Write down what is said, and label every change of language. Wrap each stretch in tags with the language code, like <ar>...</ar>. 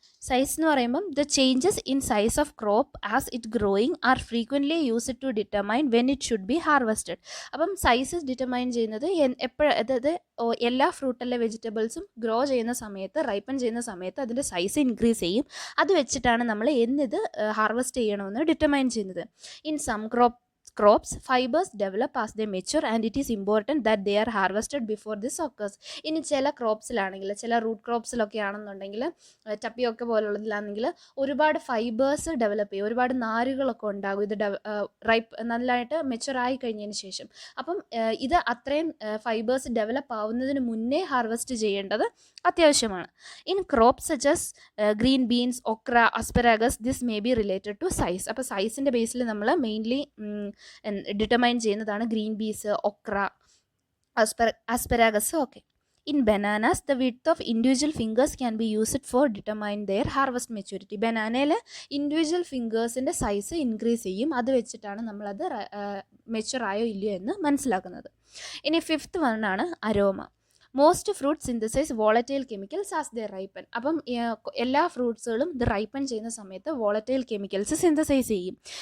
<en>size</en> <ml>എന്ന് പറയുമ്പം</ml> <en>The changes in size of crop as it growing are frequently used to determine when it should be harvested.</en> <ml>അപ്പം size determine ചെയ്യുന്നത് അതായത് എല്ലാ ഫ്രൂട്ടല്ലേ വെജിറ്റബിൾസും grow ചെയ്യുന്ന സമയത്ത്, റൈപ്പൻ ചെയ്യുന്ന സമയത്ത് അതിൻ്റെ സൈസ് ഇൻക്രീസ് ചെയ്യും. അത് വെച്ചിട്ടാണ് നമ്മൾ എന്നിത് ഹാർവെസ്റ്റ് ചെയ്യണമെന്ന് ഡിറ്റർമൈൻ ചെയ്യുന്നത്.</ml> <en>In some crops fibers develop as they mature and it is important that they are harvested before this occurs.</en> <ml>ഇനി ചില ക്രോപ്സിലാണെങ്കിൽ, ചില റൂട്ട് ക്രോപ്സിലൊക്കെ ആണെന്നുണ്ടെങ്കിൽ, ടപ്പിയൊക്കെ പോലുള്ളതിലാണെങ്കിൽ ഒരുപാട് ഫൈബേഴ്സ് ഡെവലപ്പ് ചെയ്യും, ഒരുപാട് നാരുകളൊക്കെ ഉണ്ടാകും ഇത് നല്ലതായിട്ട് മെച്ചുവർ ആയി കഴിഞ്ഞതിന് ശേഷം. അപ്പം ഇത് അത്രയും ഫൈബേഴ്സ് ഡെവലപ്പ് ആവുന്നതിന് മുന്നേ ഹാർവെസ്റ്റ് ചെയ്യേണ്ടത് അത്യാവശ്യമാണ്.</ml> <en>In crops such as green beans, okra, asparagus, this may be related to size.</en> <ml>അപ്പോൾ സൈസിൻ്റെ ബേസിൽ നമ്മൾ മെയിൻലി ഡിറ്റർമൈൻ ചെയ്യുന്നതാണ് green peas, ഒക്ര, asparagus.</ml> <en>Okay. In bananas, the width of individual fingers can be used for determine their harvest maturity.</en> <ml>ബനാനയിൽ individual ഫിംഗേഴ്സിൻ്റെ size increase ചെയ്യും. അത് വെച്ചിട്ടാണ് നമ്മളത് mature ആയോ ഇല്ലയോ എന്ന് മനസ്സിലാക്കുന്നത്. ഇനി fifth വണ്ണാണ് aroma.</ml> <en>Most fruit synthesize volatile chemicals as they ripen.</en> <ml>അപ്പം എല്ലാ ഫ്രൂട്ട്സുകളും ഇത് റൈപ്പൻ ചെയ്യുന്ന സമയത്ത് വോളറ്റൈൽ കെമിക്കൽസ് സിന്തസൈസ് ചെയ്യും.</ml>